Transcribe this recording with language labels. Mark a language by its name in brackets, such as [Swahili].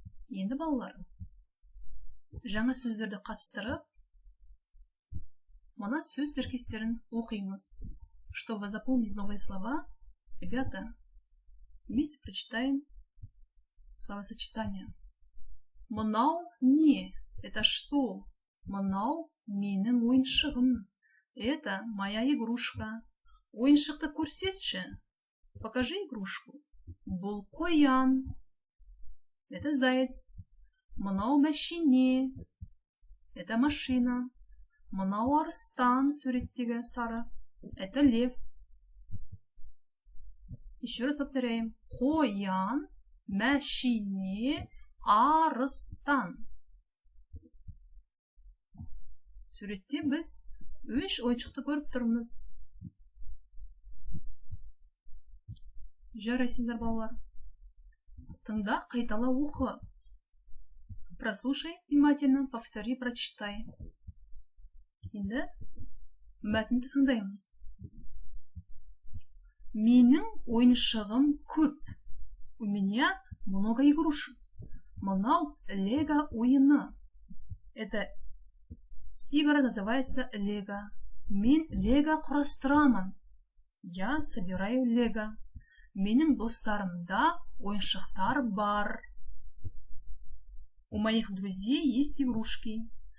[Kazakh] Енді балалар, жаңа сөздерді қатыстырып, мына сөз тіркестерін оқимыз. [Russian] Чтобы запомнить новые слова, ребята, вместе прочитаем словосочетание. [Kazakh] Мынау не? [Russian] Это что? [Kazakh] Мынау менің ойыншығым. [Russian] Это моя игрушка. [Kazakh] Ойыншықты көрсетші. [Russian] Покажи игрушку. [Kazakh] Бұл қоян. [Russian] Это заяц. [Kazakh] Мынау мәшине. [Russian] Это машина. [Kazakh] Мынау арыстан суреттегі сары. [Russian] Это лев. Еще раз повторяем. [Kazakh] Қоян, мәшине, арыстан. Суретте біз 3 ойыншықты көріп тұрмыз. Жарайсыңдар балалар. Тыңда, қайтала оқы. [Russian] Прослушай внимательно, повтори, прочитай. [Kazakh] Енді мәтінді тыңдаймыз. Менің ойыншығым көп. [Russian] У меня много игрушек. [Kazakh] Мынау лего ойыны. [Russian] Это игра называется лего. [Kazakh] Мен лего құрастырамын. [Russian] Я собираю лего. [Kazakh] Менің достарымда ойыншықтар бар. [Russian] У моих друзей есть игрушки.